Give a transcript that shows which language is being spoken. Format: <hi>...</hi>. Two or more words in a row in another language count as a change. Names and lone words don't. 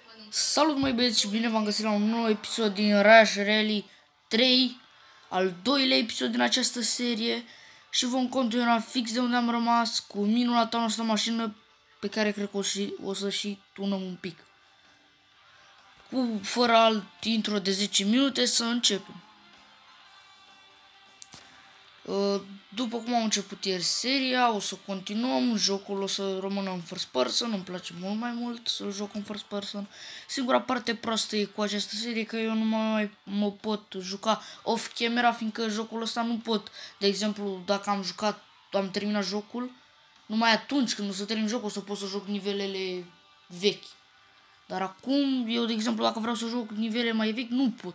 <ro>Salut mai băieți și bine v-am găsit la un nou episod din Rush Rally 3, al doilea episod din această serie și vom continua fix de unde am rămas cu minunata noastră mașină pe care cred că o să și tunăm un pic. Fără alt intro de 10 minute să începem. După cum am început ieri seria, o să continuăm, jocul o să rămână în</ro> <en>first person,</en> <ro>îmi place mult mai mult să-l joc în</ro> <en>first person.</en> <ro>Singura parte proastă e cu această serie că eu nu mai mă pot juca</ro> <en>off camera,</en> <ro>fiindcă jocul ăsta nu pot. De exemplu, dacă am terminat jocul, numai atunci când o să termin jocul o să pot să joc nivelele vechi. Dar acum, eu de exemplu, dacă vreau să joc nivele mai vechi, nu pot.</ro>